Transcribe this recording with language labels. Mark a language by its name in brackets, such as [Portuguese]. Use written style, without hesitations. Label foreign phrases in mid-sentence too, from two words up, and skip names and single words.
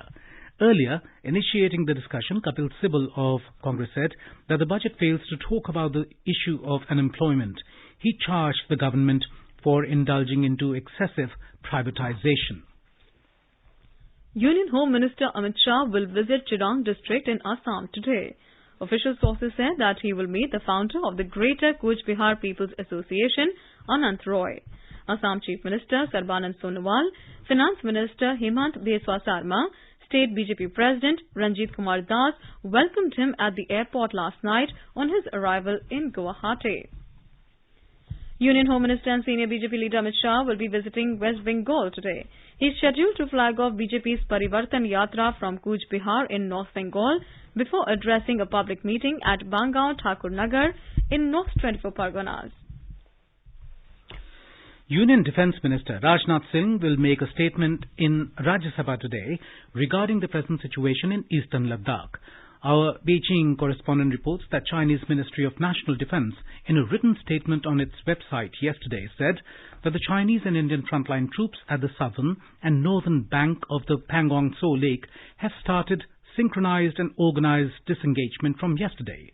[English] Earlier, initiating the discussion, Kapil Sibal of Congress said that the budget fails to talk about the issue of unemployment. He charged the government for indulging into excessive privatization. Union Home Minister Amit Shah will visit Chirang district in Assam today. Official sources said that he will meet the founder of the Greater Kuch Bihar People's Association, Anant Roy. Assam Chief Minister Sarbanand Sonowal, Finance Minister Hemant Biswa Sarma, State BJP President Ranjit Kumar Das welcomed him at the airport last night on his arrival in Guwahati. Union Home Minister and Senior BJP leader Amit Shah will be visiting West Bengal today. He is scheduled to flag off BJP's Parivartan Yatra from Kuch Bihar in North Bengal before addressing a public meeting at Bangaon Thakur Nagar in North 24 Parganas. Union Defence Minister Rajnath Singh will make a statement in Rajya Sabha today regarding the present situation in eastern Ladakh. Our Beijing correspondent reports that Chinese Ministry of National Defence, in a written statement on its website yesterday, said that the Chinese and Indian frontline troops at the southern and northern bank of the Pangong Tso Lake have started synchronized and organized disengagement from yesterday.